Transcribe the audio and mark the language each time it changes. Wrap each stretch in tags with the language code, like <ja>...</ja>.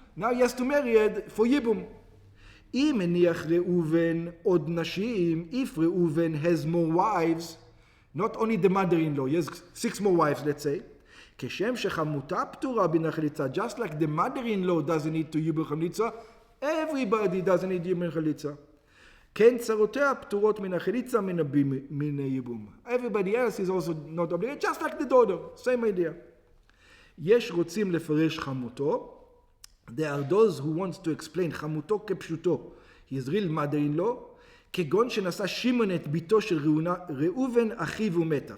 <en>Now he has to marry her for ייבום.</en> <he>אם הניח ראובן עוד נשים,</he> <en>if Reuven has more wives, not only the mother-in-law, he has 6 more wives, let's say,</en> <he>כשם שחמותה פטורה מן החליצה,</he> <en>just like the mother-in-law doesn't need to ייבום חליצה, everybody doesn't need ייבום חליצה.</en> <he>כן צרותיה פטורות מן החליצה מן ייבום.</he> <en>Everybody else is also not obligated, just like the daughter, same idea.</en> <he>יש רוצים לפרש חמותו,</he> <en>there are those who want to explain</en> <he>חמותו כפשוטו,</he> <en>his real mother-in-law,</en> <he>כגון שנשא שמעון את ביתו של ראובן אחיו ומתה.</he>